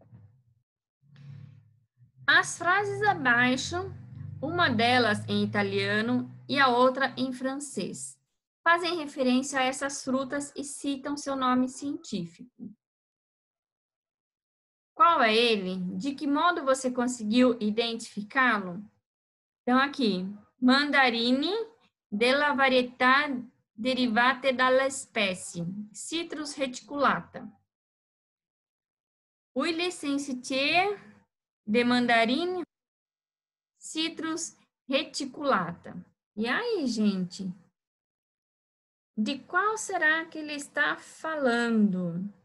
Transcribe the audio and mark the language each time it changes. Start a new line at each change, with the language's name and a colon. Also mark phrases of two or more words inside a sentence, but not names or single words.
Portuguese: As frases abaixo, uma delas em italiano e a outra em francês, fazem referência a essas frutas e citam seu nome científico. Qual é ele? De que modo você conseguiu identificá-lo? Então, aqui,
Italian: mandarine della varietà derivate dalla specie, Citrus reticulata.
French: Huile sensitier de mandarine, Citrus reticulata.
Portuguese: E aí, gente? De qual será que ele está falando?